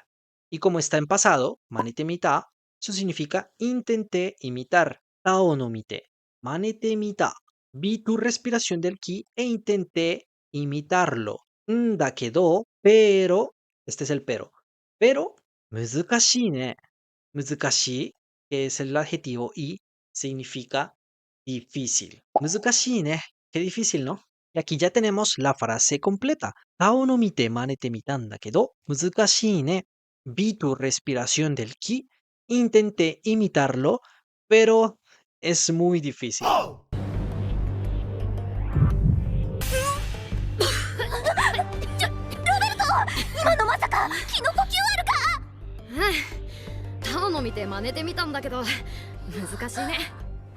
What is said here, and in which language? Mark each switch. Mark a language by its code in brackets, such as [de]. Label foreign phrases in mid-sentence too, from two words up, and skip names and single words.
[es] Y como está en pasado, [ja] 真似てみた, [es] eso significa intenté imitar. [ja] タオの見て。真似てみた. [es] Vi tu respiración del ki e intenté imitarlo. Da quedó, pero, este es el pero, [ja] 難しいね. Muzukashii, [es] que es el adjetivo y significa difícil. [ja] 難しいね. [es] Qué difícil, ¿no? Y aquí ya tenemos la frase completa. [ja] タオの見て真似てみたんだけど、難しいね. [es] Vi tu respiración del ki, intenté imitarlo, pero es muy difícil. [ja] 今のまさか気の呼吸あるか。タオの見て真似てみたんだけど難しいね。